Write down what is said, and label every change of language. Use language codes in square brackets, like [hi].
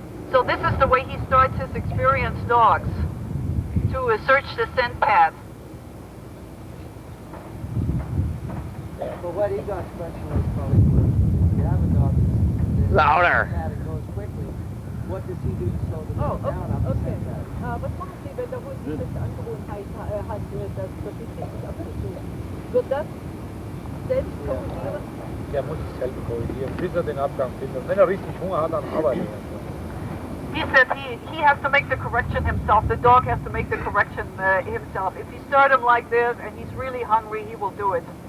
[en] So this is the way he starts his experienced dogs, to search the scent path. But what he got special is probably if you have a dog that Louder. that goes quickly, what does he do to slow the dog down up the okay. scent path? [de] Was machen Sie, wenn der Hund diese Angewohnheit hat, dass das richtig abzutun? Wird das selbst korrigieren? Der muss sich selber korrigieren, bis er den Abgang findet. Wenn er richtig Hunger hat, dann arbeitet er. [en] He said he has to make the correction himself. The dog has to make the correction himself. If you start him like this and he's really hungry, he will do it.